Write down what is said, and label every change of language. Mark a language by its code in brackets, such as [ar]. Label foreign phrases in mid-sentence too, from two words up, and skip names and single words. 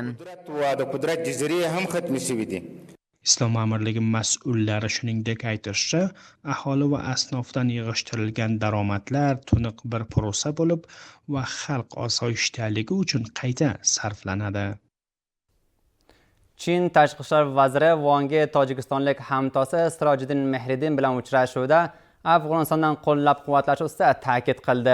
[ps] و د قدرت جزیره هم ختم شوی دي. [uz] Islom amirligi mas'ullari shuningdek aytishicha, aholi va asnofdan yig'ishtirilgan daromadlar tuniq bir prosa bo'lib va xalq osoyishtaligi uchun qayta sarflanadi. Chin tashqi ishlar vaziri Vanga tojikistonlik hamtosi Sirojiddin Mehriddin bilan uchrashuvda Afg'onistondan qo'llab-quvvatlash ustida ta'kid qildi.